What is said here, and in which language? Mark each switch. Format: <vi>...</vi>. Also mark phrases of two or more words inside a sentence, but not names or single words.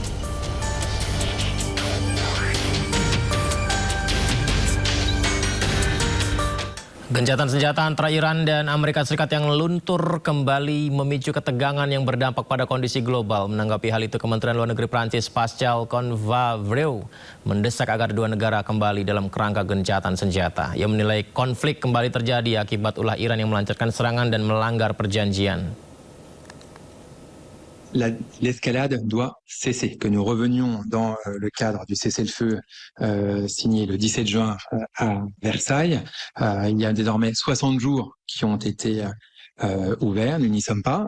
<id>Gencatan senjata antara Iran dan Amerika Serikat yang luntur kembali memicu ketegangan yang berdampak pada kondisi global. Menanggapi hal itu, Kementerian Luar Negeri Prancis Pascal Convavreux mendesak agar dua negara kembali dalam kerangka gencatan senjata. Ia menilai konflik kembali terjadi akibat ulah Iran yang melancarkan serangan dan melanggar perjanjian.</id> <fr>L'escalade doit cesser, que nous revenions dans le cadre du cessez-le-feu signé le 17 juin à Versailles. Il y a désormais 60 jours qui ont été ouverts, nous n'y sommes pas.</fr>